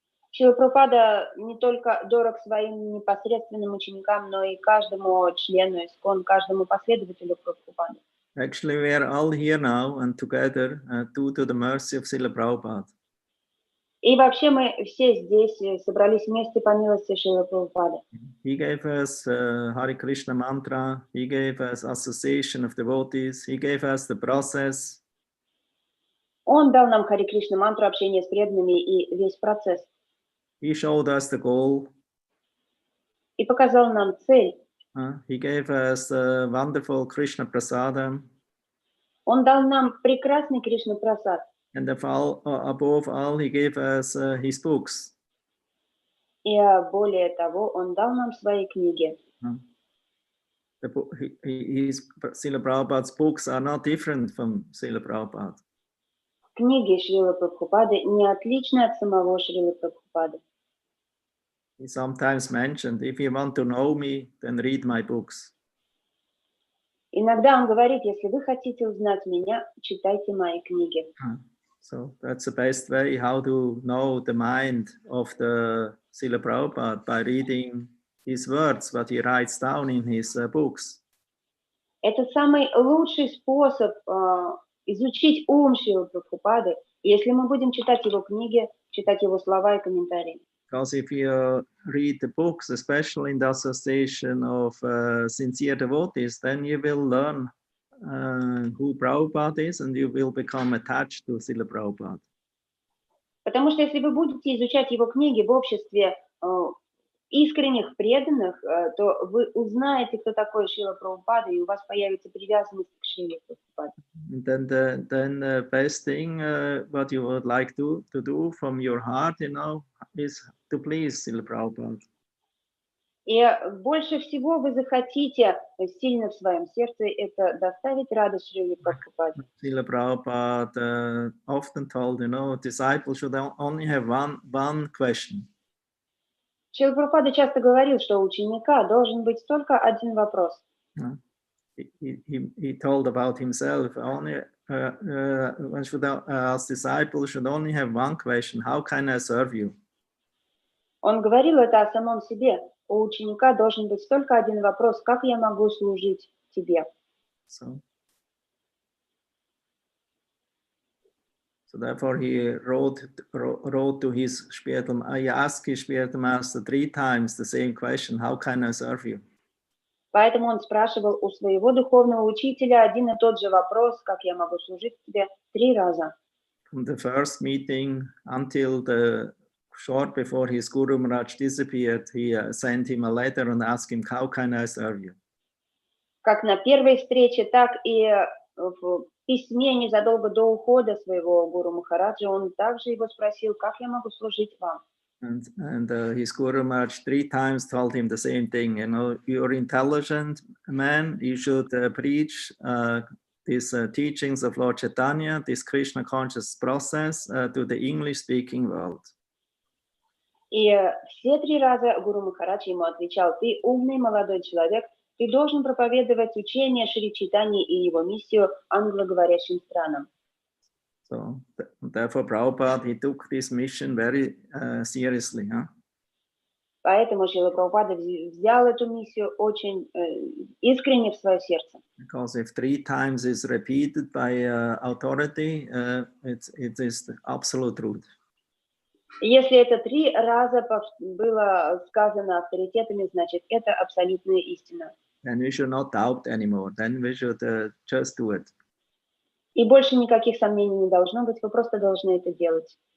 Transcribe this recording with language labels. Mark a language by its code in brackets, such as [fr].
[ru] Шрила Прабхупада не только дорог своим непосредственным ученикам, но и каждому члену ISKCON, каждому последователю Прабхупады. [en] Actually, we are all here now and together due to the mercy of Srila Prabhupada. [ru] И вообще мы все здесь собрались вместе по милости Шрилы Прабхупады. [en] He gave us Hare Krishna mantra, he gave us association of devotees, he gave us the process. [ru] Он дал нам Харе Кришна мантру, общения с преданными и весь процесс. [en] He showed us the goal. [ru] И показал нам цель. [en] He gave us wonderful Krishna prasadam. [ru] Он дал нам прекрасный Кришна прасад. [en] And above all, he gave us his books. [ru] И более того, он дал нам свои книги. [en] Srila Prabhupada's books are not different from Srila Prabhupada. [ru] Книги Шрилы Прабхупады не отличны от самого Шрилы Прабхупады. [en] He sometimes mentioned, if you want to know me, then read my books. [ru] Иногда он говорит, если вы хотите узнать меня, читайте мои книги. [en] So that's the best way how to know the mind of the Srila Prabhupada, by reading his words, what he writes down in his books. [ru] Это самый лучший способ изучить ум Шрилы Прабхупады, если мы будем читать его книги, читать его слова и комментарии. [en] Because if you read the books, especially in the association of sincere devotees, then you will learn who Prabhupada is, and you will become attached to Srila Prabhupada. [ru] Потому что если вы будете изучать его книги в обществе искренних преданных, то вы узнаете, кто такой Шрила Прабхупада, и у вас появится привязанность к Шриле Прабхупаде. [en] Then the best thing what you would like to do from your heart, is to please Srila Prabhupada. [ru] И больше всего вы захотите сильно в своем сердце это доставить радость Шриле Прабхупаде. [en] Srila Prabhupada often told, disciples should only have one question. [ru] Шрила Прабхупада часто говорил, что у ученика должен быть только один вопрос. [en] He told about himself, only one should ask disciples should only have one question: how can I serve you? [ru] Он говорил это о самом себе. У ученика должен быть только один вопрос: как я могу служить тебе? [en] So therefore he wrote to his spiritual. I asked his spiritual master 3 times the same question: how can I serve you? [ru] Поэтому он спрашивал у своего духовного учителя один и тот же вопрос: как я могу служить тебе, 3 раза. [en] From the first meeting until the short before his Guru Maharaj disappeared, he sent him a letter and asked him, how can I serve you? [ru] Как на первой встрече, так и в письме незадолго до ухода своего Гуру Махараджа он также его спросил: как я могу служить вам? [en] And his Guru Maharaj 3 times told him the same thing. You're intelligent man, you should preach these teachings of Lord Chaitanya, this Krishna conscious process to the English-speaking world. [ru] И все 3 раза Гуру Махарадж ему отвечал: ты умный молодой человек, ты должен проповедовать учение Шри Чайтаньи и его миссию англоговорящим странам. [en] So therefore Prabhupada, he took this mission very seriously. [ru] Поэтому Шрила Прабхупада взял эту миссию очень искренне в свое сердце. [en] Because if 3 times is repeated by authority, it is the absolute truth. [ru] Если это 3 раза было сказано авторитетами, значит, это абсолютная истина. [en] Then we should not doubt anymore. Then we should just do it. [ru] И больше никаких сомнений не должно быть, вы просто должны это делать.